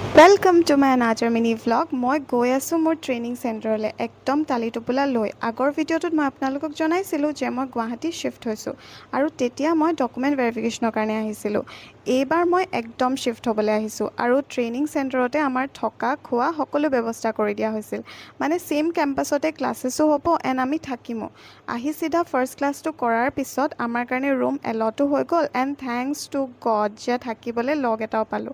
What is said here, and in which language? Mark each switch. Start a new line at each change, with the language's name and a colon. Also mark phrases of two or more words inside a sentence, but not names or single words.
English: welcome to my another mini vlog.
Assamese: মই গৈ আছোঁ মোৰ ট্ৰেইনিং চেণ্টাৰলৈ একদম তালি টোপোলা লৈ। আগৰ ভিডিঅ'ত মই আপোনালোকক জনাইছিলোঁ যে মই গুৱাহাটী শ্বিফ্ট হৈছোঁ আৰু তেতিয়া মই
English: document verification
Assamese: কাৰণে আহিছিলো। এইবাৰ মই একদম শিফট হ'বলৈ আহিছোঁ আৰু ট্ৰেইনিং চেণ্টাৰতে আমাৰ থকা খোৱা সকলো ব্যৱস্থা কৰি দিয়া হৈছিল। মানে সেম কেম্পাছতে ক্লাছেছো হ'ব এণ্ড আমি থাকিমো। আহি চিধা ফাৰ্ষ্ট ক্লাছটো কৰাৰ পিছত আমাৰ কাৰণে ৰুম এলটো হৈ গ'ল এণ্ড
English: thanks to god
Assamese: যে থাকিবলৈ লগ এটাও পালোঁ।